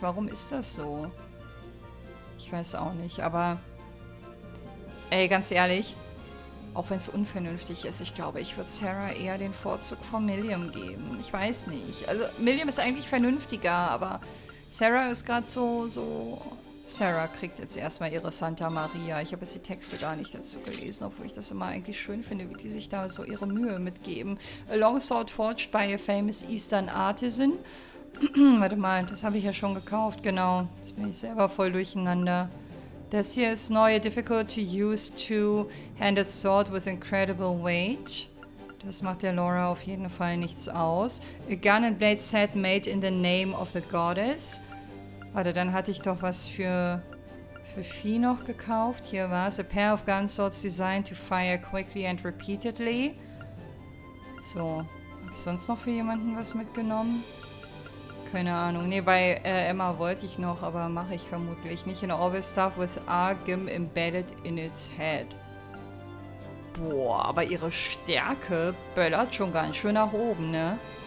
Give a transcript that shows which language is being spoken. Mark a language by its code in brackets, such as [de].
[de] Warum ist das so? Ich weiß auch nicht, aber ey, ganz ehrlich, auch wenn es unvernünftig ist, ich glaube, ich würde Sarah eher den Vorzug von Milliam geben. Ich weiß nicht. Also, Milliam ist eigentlich vernünftiger, aber Sarah ist gerade so... Sarah kriegt jetzt erstmal ihre Santa Maria. Ich habe jetzt die Texte gar nicht dazu gelesen, obwohl ich das immer eigentlich schön finde, wie die sich da so ihre Mühe mitgeben. [en] A longsword forged by a famous Eastern artisan. [de] Warte mal, das habe ich ja schon gekauft, genau. Jetzt bin ich selber voll durcheinander. Das hier ist neu, [en] difficult to use two-handed sword with incredible weight. [de] Das macht der Laura auf jeden Fall nichts aus. [en] A gun and blade set made in the name of the goddess. [de] Warte, dann hatte ich doch was für Vieh noch gekauft. Hier war es. [en] A pair of gun swords designed to fire quickly and repeatedly. [de] So, habe ich sonst noch für jemanden was mitgenommen? Keine Ahnung. Ne, bei Emma wollte ich noch, aber mache ich vermutlich nicht. [en] An orbital staff with Argim embedded in its head. [de] Boah, aber ihre Stärke böllert schon ganz schön nach oben, ne?